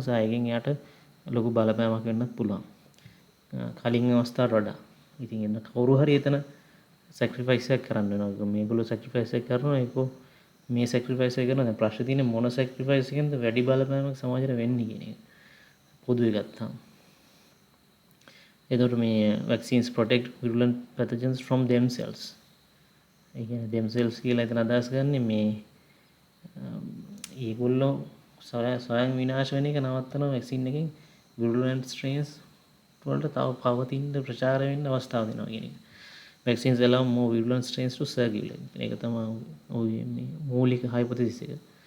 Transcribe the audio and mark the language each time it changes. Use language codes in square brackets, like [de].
[si] සායකින් එයාට ලොකු බලපෑමක් වෙන්නත් පුළුවන්. කලින් අවස්ථාවට වඩා. ඉතින් එන්න කවුරු හරි එතන සැක්‍රිෆයිස් එකක් කරන්න වෙනවා. මේගොල්ලෝ සැක්‍රිෆයිස් එක කරනවා ඒකෝ මේ සැක්‍රිෆයිස් එක කරනවා. දැන් ප්‍රශ්නේ තියෙන්නේ මොන සැක්‍රිෆයිස් එකෙන්ද වැඩි බලපෑමක් සමාජයට වෙන්නේ කියන එක. පොදුවේ ගත්තාම. එතකොට මේ [en] vaccines protect virulent pathogens from themselves. [si] ඒ කියන්නේ themselves කියලා එතන අදහස් ගන්න මේ ඒගොල්ලෝ ස්වයං විනාශ වෙන එක නවත්තන වැක්සින් එකෙන් [en] virulent strains [si] වලට තව පවතින ප්‍රචාර වෙන්න අවස්ථාව දෙනවා කියන එක. [en] Vaccines allow more virulent strains to circulate. [si] ඒක තමයි ඔය මේ මූලික හයිපොතීසිස් එක.